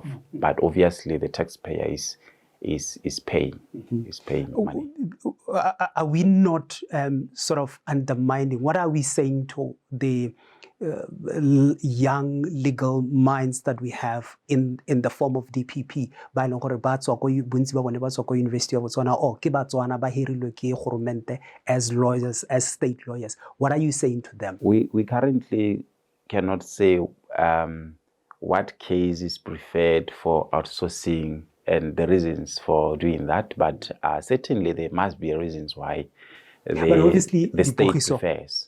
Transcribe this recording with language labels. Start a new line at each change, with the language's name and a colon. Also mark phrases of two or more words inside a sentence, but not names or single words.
English: But obviously the taxpayer is paying money. Are we not sort of undermining? What are we saying to the young legal minds that we have in the form of DPP?
Tswana: Ba e leng gore ba tswa ko bontsi ba bone ba tswa ko University of Botswana or ke Batswana ba hirilwe ke government
English: as lawyers, as state lawyers. What are you saying to them? We currently cannot say what case is preferred for outsourcing and the reasons for doing that, but certainly there must be reasons why the state prefers.